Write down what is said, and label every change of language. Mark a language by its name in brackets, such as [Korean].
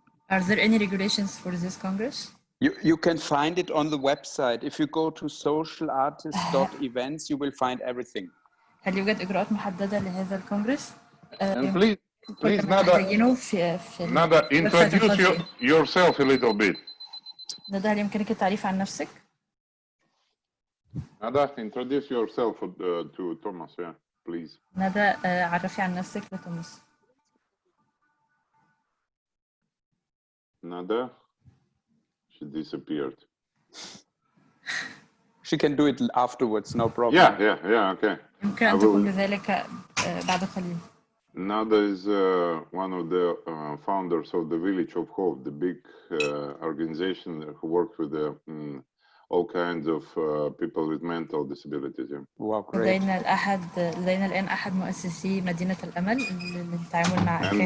[English] Are there any regulations for this Congress? You can find it on the website. If you go to socialartist.events, you will find everything. [Arabic] هل يوجد إجراءات محددة لهذا الكونغرس؟ [English] Please, Nada, introduce yourself a little bit. [Arabic] ندى، هل يمكنك التعريف عن نفسك؟ [English] Nada, introduce yourself to Thomas, please. [Arabic] ندى، عرفي عن نفسك لتوماس. [English] Nada, she disappeared. She can do it afterwards, no problem. Yeah, okay. [Arabic] يمكن أن تكون بذلك بعد قليل. [English] Nada is one of the founders of the Village of Hope, the big organization who works with all kinds of people with mental disabilities. Wow, great. [Arabic] لدينا الآن أحد مؤسسي مدينة الأمل للتعامل مع